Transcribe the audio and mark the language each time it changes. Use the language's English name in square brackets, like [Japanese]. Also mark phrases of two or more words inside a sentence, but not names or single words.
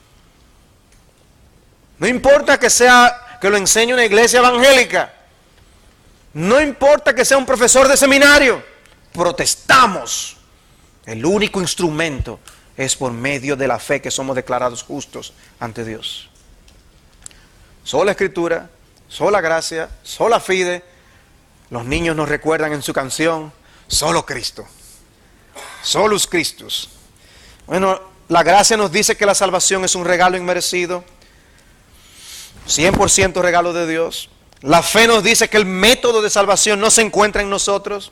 [Spanish] No importa que lo enseñe una iglesia evangélica. No importa que sea un profesor de seminario. Protestamos. El único instrumento es por medio de la fe que somos declarados justos ante Dios. Sola escritura, sola gracia, [Latin] sola fide. [Spanish] Los niños nos recuerdan en su canción, solo Cristo. [Latin] Solus Christus. [Spanish] Bueno, la gracia nos dice que la salvación es un regalo inmerecido. 100% regalo de Dios. La fe nos dice que el método de salvación no se encuentra en nosotros.